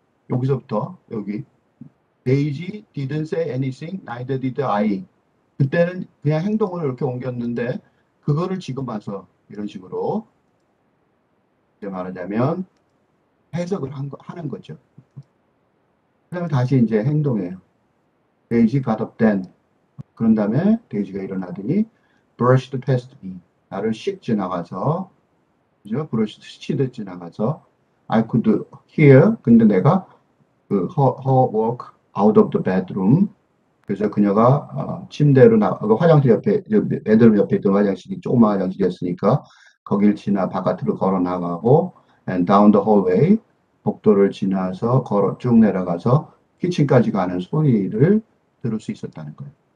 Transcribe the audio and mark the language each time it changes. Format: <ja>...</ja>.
<ko>여기서부터 여기</ko> <en>Daisy didn't say anything, neither did I.</en> <ko>그때는 그냥 행동을 이렇게 옮겼는데 그거를 지금 와서 이런 식으로 이제 말하자면 해석을 하는 거죠. 그다음에 다시 이제 행동해요.</ko> <en>Daisy got up then.</en> <ko>그런 다음에 데이지가 일어나더니</ko> <en>brushed past me.</en> <ko>나를 씩 지나가서 그죠? 브러쉬 스치듯 지나가서</ko> <en>I could hear.</en> <ko>근데 내가</ko> <en>her walk out of the bedroom.</en> <ko>그래서 그녀가 침대로 화장실 옆에 베드룸 옆에 있던 화장실이 조그마한 화장실이었으니까 거길 지나 바깥으로 걸어 나가고</ko> <en>and down the hallway</en> <ko>복도를 지나서 걸어 쭉 내려가서 키친까지 가는 소리를 들을 수 있었다는 거예요.</ko>